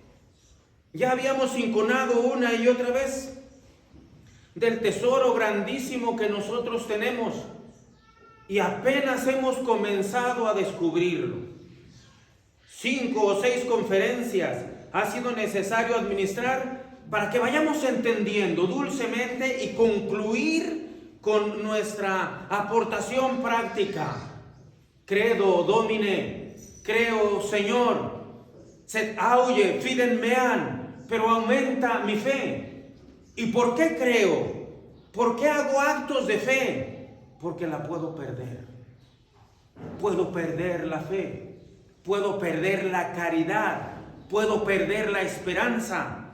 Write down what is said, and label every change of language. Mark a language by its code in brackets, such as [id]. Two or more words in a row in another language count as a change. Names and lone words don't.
[es] Ya habíamos inconado una y otra vez del tesoro grandísimo que nosotros tenemos y apenas hemos comenzado a descubrirlo. 5 o 6 conferencias ha sido necesario administrar para que vayamos entendiendo dulcemente y concluir con nuestra aportación práctica. [la] Credo Domine, [es] creo Señor, [la] sed auge fidem meam, [es] pero aumenta mi fe. ¿Y por qué creo? ¿Por qué hago actos de fe? Porque la puedo perder. Puedo perder la fe, puedo perder la caridad, puedo perder la esperanza.